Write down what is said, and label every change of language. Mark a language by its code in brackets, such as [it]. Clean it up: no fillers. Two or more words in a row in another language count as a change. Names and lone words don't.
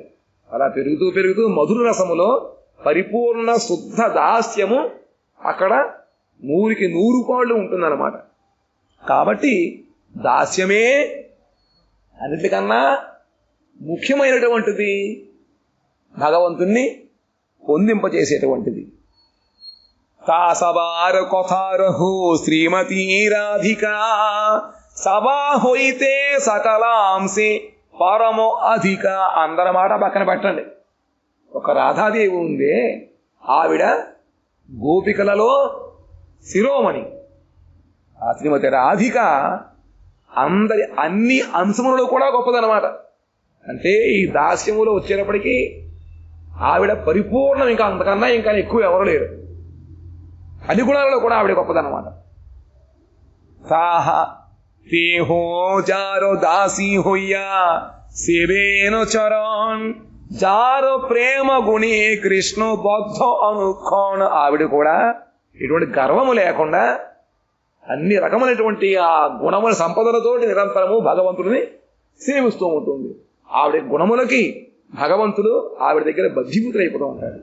[te] అలా పెరుగుతూ పెరుగుతూ మధుర రసములో పరిపూర్ణ శుద్ధ దాస్యము అక్కడ 100కి 100 పాళ్ళు ఉంటుందన్నమాట. కాబట్టి దాస్యమే అన్నిటికన్నా ముఖ్యమైనటువంటిది, భగవంతుణ్ణి పొందింపచేసేటువంటిది. [bn] তাসবার কথার হো শ্রীমতী রাধিকা, সবা হোইতে সকলাংশে পরম অধিক. [te] అందరి మాట పక్కన పెట్టండి. ఒక రాధాదేవి ఉందే, ఆవిడ గోపికలలో శిరోమణి. ఆ శ్రీమతి రాధిక అన్ని అంశములలో కూడా గొప్పదన్నమాట. అంటే ఈ దాస్యములో వచ్చేటప్పటికీ ఆవిడ పరిపూర్ణం, ఇంకా అంతకన్నా ఇంకా ఎక్కువ ఎవరు లేరు. అన్ని గుణాలలో కూడా ఆవిడ గొప్పదన్నమాట. [bn] సాహ তেহো যার দাসী হইয়া সেবেন চরণ, যার প্রেম গুণি কৃষ্ণ বদ্ধ অনুক্ষণ. [te] ఆవిడ కూడా ఇటువంటి గర్వము లేకుండా అన్ని రకమైనటువంటి ఆ గుణముల సంపదలతో నిరంతరము భగవంతుడిని సేవిస్తూ ఉంటుంది. ఆవిడ గుణములకి భగవంతుడు ఆవిడ దగ్గర బద్ధీభూతులైపోతూ ఉంటాడు.